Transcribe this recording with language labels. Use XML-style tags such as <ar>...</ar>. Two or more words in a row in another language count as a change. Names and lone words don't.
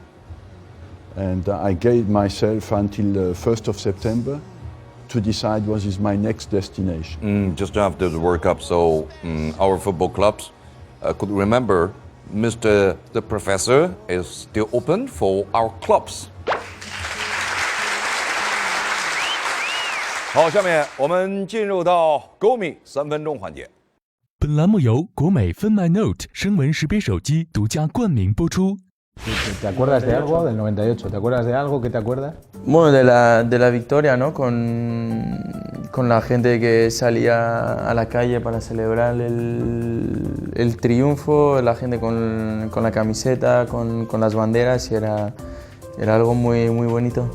<en>And I gave myself until 1st of September to decide what is my next destination. Just after the World Cup, so our football clubs could remember Mr. the Professor is still open for our clubs.</en> <zh>好，下面我们进入到歌迷3分钟环节。本栏目由国美分麦 Note 声纹识别手机独家冠名播出。</zh> <es>¿Te acuerdas de algo del 98? ¿Te acuerdas de algo que te acuerdas? Bueno, de la victoria, ¿no? Con la gente que salía a la calle para celebrar el triunfo, la gente con la camiseta, con las banderas, y era algo muy, muy bonito.</es>